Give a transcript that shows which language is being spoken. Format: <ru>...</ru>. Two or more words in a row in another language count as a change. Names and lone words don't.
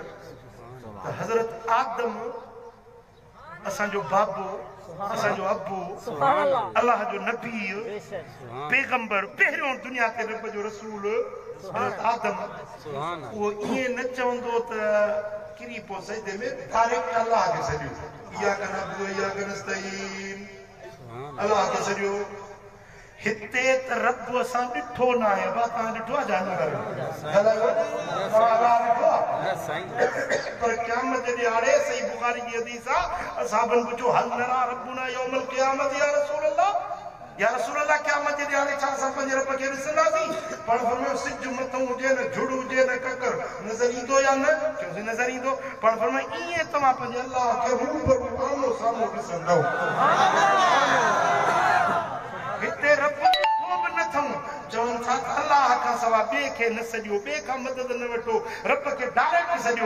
<sd>त हज़रत आदम असांजो बाबो, असांजो अबो, अलाह जो नबी, पैगंबर, पहिरियों दुनिया ते रब जो रसूल हज़रत आदम, उहो ईअं न चवंदो त किरी पोइ सजदे में डायरेक्ट अलाह खे सॼियो, इहा कना ॿुधो, इहा कनस्तईन, अलाह खे सॼियो। हिते त रब असां ॾिठो न आहे, तव्हां ॾिठो आहे जानवर पर क़यामत जे ॾियारे सही बुखारी जी हदीस आहे, असहाबनि पुछो</sd> <ar>هل نرى ربنا يوم القيامة يا رسول الله، يا رسول الله</ar> <sd>क़यामत जे ॾियारे छा असां पंहिंजे रब खे ॾिसंदासीं? पाण फरमायो सिज मथां हुजे न झुड़ हुजे न ककर, नज़र ईंदो या न? चयोसीं नज़र ईंदो। पाण फरमायो ईअं तव्हां पंहिंजे अलाह खे रूबरू आमो साम्हूं ॾिसंदव। हिते रब ॾिठो बि न अथऊं, चवनि था त अलाह खां सवाइ ॿिए खे न सॼियो, ॿिए खां मदद न वठो, रब खे डायरेक्ट सॼियो।</sd>